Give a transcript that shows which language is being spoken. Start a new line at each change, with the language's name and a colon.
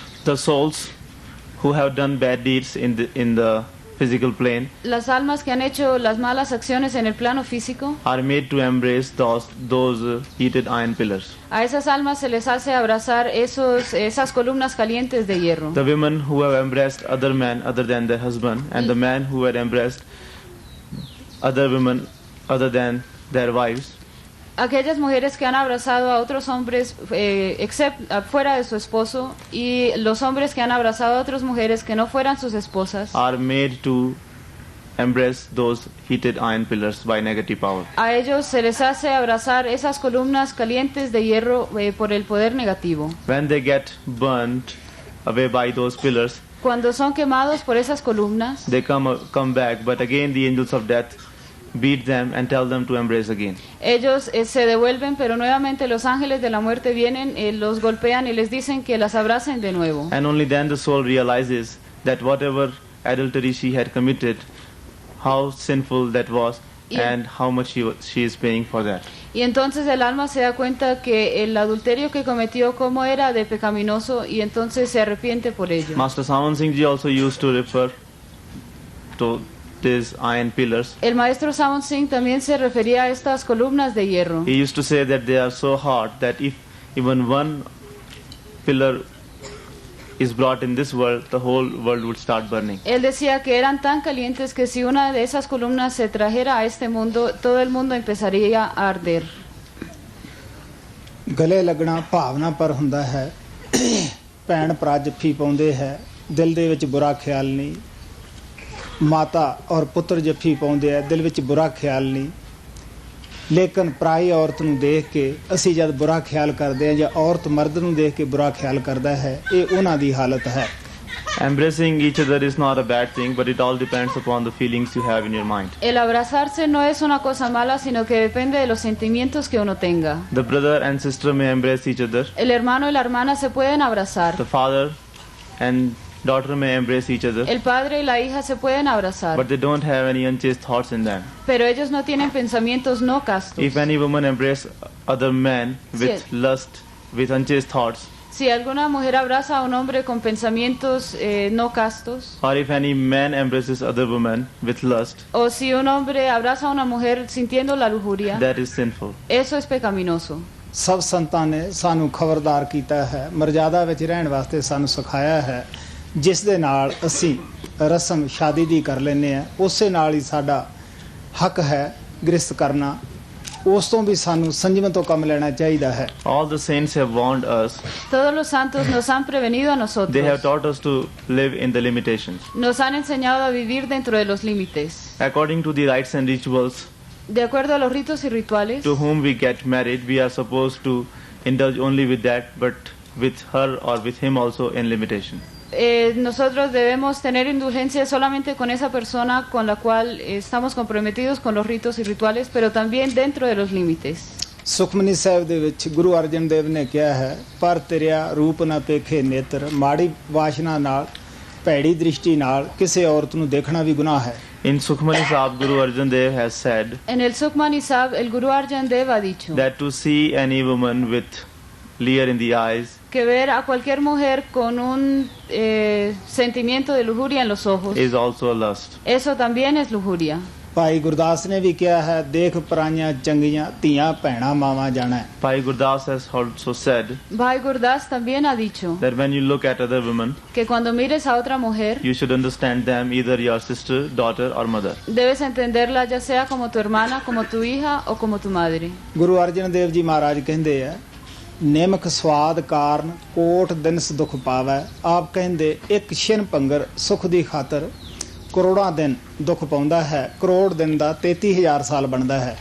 English: The souls who have done bad deeds in the physical plane
Spanish: Las almas que han hecho las malas acciones en el plano físico,
English: are made to embrace those heated iron pillars.
Spanish: a esas almas se les hace abrazar esas columnas calientes de hierro.
English: The women who have embraced other men other than their husband, and the men who had embraced other women other than their wives,
Spanish: Aquellas mujeres que han abrazado a otros hombres fuera de su esposo, y los hombres que han abrazado a otras mujeres que no fueran sus esposas,
English: are made to embrace those heated iron pillars by negative power.
Spanish: a ellos se les hace abrazar esas columnas calientes de hierro por el poder negativo.
English: When they get burnt away by those pillars,
Spanish: Cuando son quemados por esas columnas,
English: they come back, but again the angels of death beat them and tell them to embrace again.
Spanish: ellos se devuelven, pero nuevamente los ángeles de la muerte vienen, los golpean y les dicen que las abracen de nuevo.
English: And only then the soul realizes that whatever adultery she had committed, how sinful that was, and how much she is paying for that.
Spanish: Y entonces el alma se da cuenta que el adulterio que cometió cómo era de pecaminoso, y entonces se arrepiente por ello.
English: Master Singh Ji also used to refer to these iron pillars.
Spanish: El maestro Singh también se refería a estas columnas de hierro.
English: He used to say that they are so hard that if even one pillar is brought in this world, the whole world would start burning.
Spanish: Él decía que eran tan calientes que si una de esas columnas se trajera a este mundo, todo el mundo empezaría a arder.
Punjabi: ਗਲੇ ਲੱਗਣਾ ਭਾਵਨਾ ਪਰ ਹੁੰਦਾ ਹੈ। ਭੈਣ ਭਰਾ ਜੱਫੀ ਪਾਉਂਦੇ ਹੈ ਦਿਲ ਦੇ ਵਿੱਚ ਬੁਰਾ ਖਿਆਲ ਨਹੀਂ, ਮਾਤਾ ਔਰ ਪੁੱਤਰ ਜੱਫੀ ਪਾਉਂਦੇ ਹੈ ਦਿਲ ਵਿੱਚ ਬੁਰਾ ਖਿਆਲ ਨਹੀਂ, ਲੇਕਿਨ ਪਰਾਈ ਔਰਤ ਨੂੰ ਦੇਖ ਕੇ ਅਸੀਂ ਜਦ ਬੁਰਾ ਖਿਆਲ ਕਰਦੇ ਹਾਂ ਜਾਂ ਔਰਤ ਮਰਦ ਨੂੰ ਦੇਖ ਕੇ ਬੁਰਾ ਖਿਆਲ ਕਰਦਾ ਹੈ, ਇਹ ਉਹਨਾਂ ਦੀ ਹਾਲਤ ਹੈ।
English: Embracing each other is not a bad thing, but it all depends upon the feelings you have in your mind.
Spanish: El abrazarse no es una cosa mala, sino que depende de los sentimientos que uno tenga.
English: The brother and sister may embrace each other.
Spanish: El hermano y la hermana se pueden abrazar.
English: The father and daughter may embrace each other.
Spanish: El padre y la hija se pueden abrazar.
English: But they don't have any unchaste thoughts in them.
Spanish: Pero ellos no tienen pensamientos no castos.
English: If any woman embraces other men with lust, with unchaste thoughts,
Spanish: si alguna mujer abraza a un hombre con pensamientos no castos,
English: or if any man embraces other woman with lust,
Spanish: o si un hombre abraza a una mujer sintiendo la lujuria,
English: that is sinful.
Spanish: Eso es pecaminoso.
Punjabi: ਸਭ ਸੰਤਾਂ ਨੇ ਸਾਨੂੰ ਖਬਰਦਾਰ ਕੀਤਾ ਹੈ, ਮਰਜ਼ਾਦਾ ਵਿੱਚ ਰਹਿਣ ਵਾਸਤੇ ਸਾਨੂੰ ਸਿਖਾਇਆ ਹੈ, ਜਿਸ ਦੇ ਨਾਲ ਅਸੀਂ ਰਸਮ ਸ਼ਾਦੀ ਦੀ ਕਰ ਲੈਂਦੇ ਹਾਂ, ਉਸੇ ਨਾਲ ਹੀ ਸਾਡਾ ਹੱਕ ਹੈ ਗ੍ਰਸਤ ਕਰਨਾ, ਉਸ ਤੋਂ ਵੀ ਸਾਨੂੰ ਸੰਜਮ ਤੋਂ ਕੰਮ ਲੈਣਾ ਚਾਹੀਦਾ ਹੈ।
English: All the saints have warned us.
Spanish: Todos los santos nos han prevenido a nosotros.
English: They have taught us to live in the limitations.
Spanish: Nos han enseñado a vivir dentro de los límites.
English: According to the rites and rituals,
Spanish: de acuerdo a los ritos y rituales,
English: to whom we get married, we are supposed to indulge only with that, but with her or with him also in limitation.
Spanish: Nosotros debemos tener indulgencia solamente con esa persona con la cual estamos comprometidos con los ritos y rituales, pero también dentro de los límites.
Punjabi: Sukhmani Sahib ਦੇ ਵਿੱਚ ਗੁਰੂ ਅਰਜਨ ਦੇਵ ਨੇ ਕਿਹਾ ਹੈ, ਪਰ ਤੇਰਿਆ ਰੂਪ ਨਾ ਪੇਖੇ ਨੇਤਰ, ਮਾੜੀ ਵਾਸ਼ਨਾ ਨਾਲ ਭੈੜੀ ਦ੍ਰਿਸ਼ਟੀ ਨਾਲ ਕਿਸੇ ਔਰਤ ਨੂੰ ਦੇਖਣਾ ਵੀ ਗੁਨਾਹ ਹੈ।
English: In Sukhmani Sahab, Guru Arjan Dev has said,
Spanish: en el Sukhmani Sahab, el Guru Arjan Dev ha dicho
English: that to see any woman with leer in the eyes,
Spanish: que ver a cualquier mujer con un sentimiento de lujuria en los ojos,
English: is also a lust.
Spanish: Eso también es lujuria.
Punjabi: Bhai Gurdas ਨੇ ਵੀ ਕਿਹਾ ਹੈ, ਦੇਖ ਪਰਾਈਆਂ ਚੰਗੀਆਂ ਧੀਆਂ ਭੈਣਾਂ ਮਾਵਾਂ ਜਾਣਾ।
English: Bhai Gurdas has also said,
Spanish: Bhai Gurdas también ha dicho
English: that when you look at other women,
Spanish: que cuando mires a otra mujer,
English: you should understand them either your sister, daughter or mother.
Spanish: Debes entenderla ya sea como tu hermana, como tu hija o como tu madre.
Punjabi: Guru Arjan Dev ji ਮਹਾਰਾਜ ਕਹਿੰਦੇ ਆ, ਨਿਮਕ ਸਵਾਦ ਕਾਰਨ ਕੋਟ ਦਿਨਸ ਦੁਖ ਪਾਵੈ। ਆਪ ਕਹਿੰਦੇ ਇੱਕ ਛਿਨ ਭੰਗਰ ਸੁਖ ਦੀ ਖਾਤਰ ਕਰੋੜਾਂ ਦਿਨ ਦੁੱਖ ਪਾਉਂਦਾ ਹੈ, ਕਰੋੜ ਦਿਨ ਦਾ 33,000 ਸਾਲ ਬਣਦਾ ਹੈ।